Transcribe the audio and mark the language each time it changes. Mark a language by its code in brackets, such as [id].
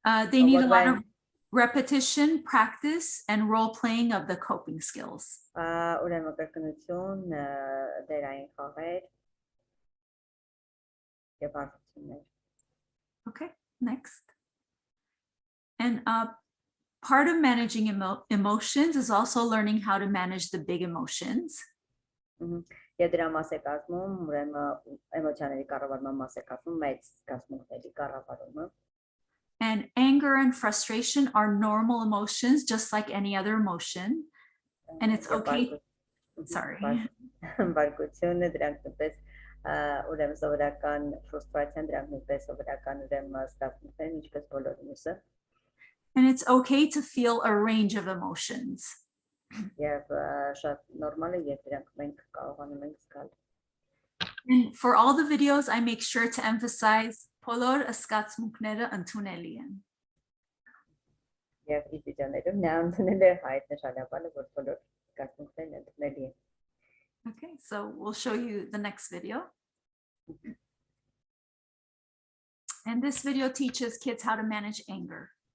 [en] They need a lot of repetition, practice, and role playing of the coping skills. [hy] Ուրեմն կրկնություն, դերային խաղեր եւ հարցումներ։ Okay, [en] next. And part of managing emotions is also learning how to manage the big emotions. [hy] Եվ դրա մաս է կազմում ուրեմն էմոցիաների կառավարման մաս է կազմում մեծ զգացմունքների կառավարումը։ [en] And anger and frustration are normal emotions, just like any other emotion. And it's okay. Sorry. [hy] Բարկությունը դրանք նույնպես ուրեմն սովորական ֆրուստրացիան դրանք նույնպես սովորական ուրեմն զգացմունքներ ինչպես բոլոր մյուսը։ [en] And it's okay to feel a range of emotions. [hy] Եվ շատ նորմալ է երբ դրանք մենք կարողանում ենք զգալ։ [en] And for all the videos, I make sure to emphasize [hy] բոլոր զգացմունքները ընդունելի են։ Եվ ի վիդեոներում նա ընդունել է հայտնաբերել, որ բոլոր զգացմունքներն ընդունելի են։ [en] Okay, so we'll show you the next video. And this video teaches kids how to manage anger.